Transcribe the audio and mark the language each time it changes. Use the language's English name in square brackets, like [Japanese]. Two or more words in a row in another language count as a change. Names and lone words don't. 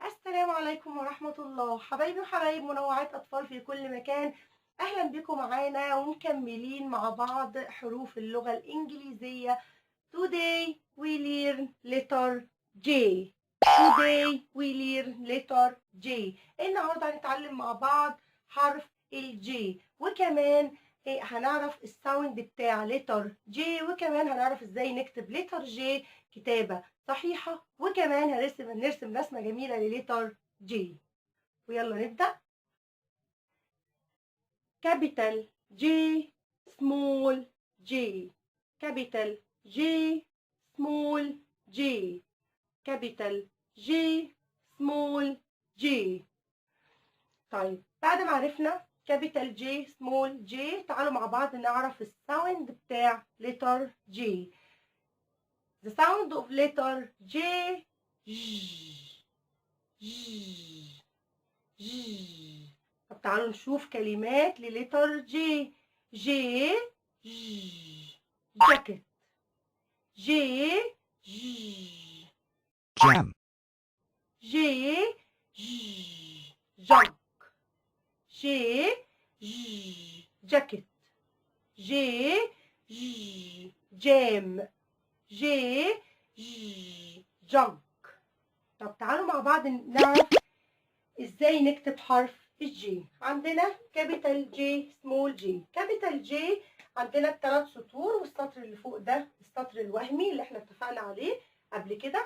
[Arabic] السلام عليكم ورحمة الله. حبايبي وحبايب منوعات أطفال في كل مكان، أهلا بكم معانا ومكملين مع بعض حروف اللغة الإنجليزية. [English] Today we learn letter J. Today we learn letter J. [Arabic] النهارده هنتعلم مع بعض حرف الجي، وكمان هنعرف الساوند بتاع [English] letter J، [Arabic] وكمان هنعرف ازاي نكتب [English] letter J [Arabic] كتابة صحيحة، وكمان هنرسم رسمة جميلة [English] letter J. [Arabic] ويلا نبدأ. [English] capital J, small J, capital J, small J, capital J, small J. [Arabic] طيب بعد ما عرفنا [English] capital J small J, [Arabic] تعالوا مع بعض نعرف الساوند بتاع [English] letter J. The sound of letter J. ج ج ج. [Arabic] طب تعالوا نشوف كلمات [English] letter J. J jacket, J jam, J junk, J jacket, J jam, J junk. [Arabic] طب تعالوا مع بعض نعرف ازاي نكتب حرف الجي. عندنا [English] capital J small J. capital J [Arabic] عندنا الثلاث سطور، والسطر اللي فوق ده السطر الوهمي اللي احنا اتفقنا عليه قبل كده.